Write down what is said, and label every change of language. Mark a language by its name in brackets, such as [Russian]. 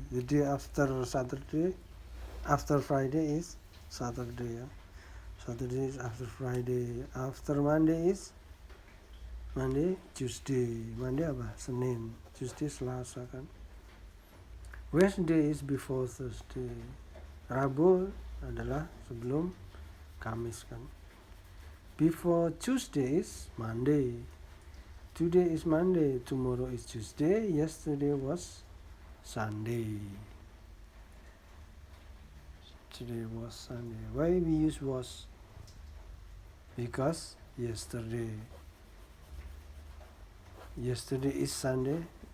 [English] The day after Saturday, after Friday is Saturday ya. Saturday is after Friday. After Monday is Monday, Tuesday. [Indonesian] Monday apa? Senin. [English] Tuesday Selasa kan. Wednesday is before Thursday. [Indonesian] Rabu adalah sebelum Kamis kan. [English] Before Tuesday is Monday. Today is Monday, tomorrow is Tuesday, yesterday was Sunday. Today was Sunday. Why we use was? Because yesterday is Sunday.